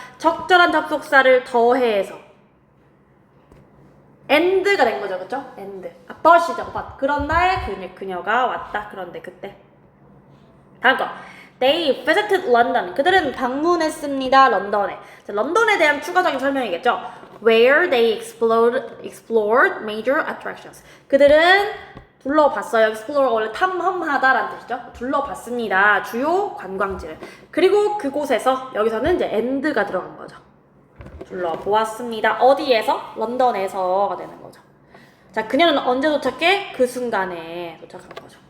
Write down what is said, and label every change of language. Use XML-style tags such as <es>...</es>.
<ko>적절한 접속사를 더해서 and가 된 거죠. 그쵸? and. but이죠. but. 그런 날 그녀가 왔다. 그런데 그때. 다음 거.</ko> <en>They visited London.</en> <ko>그들은 방문했습니다. 런던에. 자, 런던에 대한 추가적인 설명이겠죠.</ko> <en>Where they explored major attractions.</en> <ko>그들은 둘러봤어요. explore 원래 탐험하다라는 뜻이죠. 둘러봤습니다. 주요 관광지를. 그리고 그곳에서 여기서는 이제 and가 들어간 거죠. 둘러보았습니다. 어디에서? 런던에서가 되는 거죠. 자, 그녀는 언제 도착해? 그 순간에 도착한 거죠.</ko>